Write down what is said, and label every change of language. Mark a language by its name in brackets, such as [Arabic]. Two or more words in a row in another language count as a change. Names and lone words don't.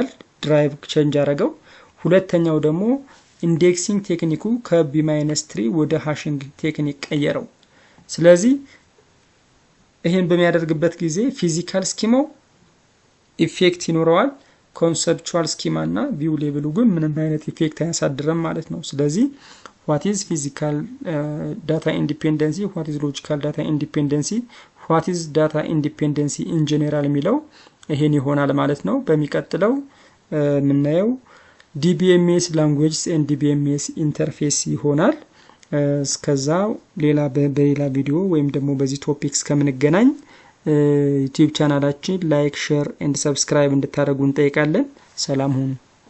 [English] drive change [Amharic] አደረገው። ሁለተኛው ደግሞ [English] indexing technique [Amharic] ከB-3 ወደ [English] hashing technique [Amharic] ቀየረው። ስለዚህ ይሄን በሚያደርግበት ጊዜ [English] physical schema [Amharic] ኢፌክት ይኖረዋል። [English] conceptual schema [Amharic] እና [English] view level [Amharic] ግን ምንም አይነት ኢፌክት አያሳድርም ማለት ነው። ስለዚህ [English] what is physical data independency, what is logical data independency, what is data independency in general [Amharic] የሚለው ይሄን ይሆናል ማለት ነው። በሚቀጥለው የምናየው [English] DBMS languages and DBMS interface [Amharic] ይሆናል። እስከዛው በሌላ ቪዲዮ ወይም ደግሞ በዚህ ቶፒክስ ከምንገናኝ ዩቲዩብ ቻናላችን [English] like share and subscribe [Amharic] እንድታደርጉ እንጠይቃለን። ሰላም ሁኑ።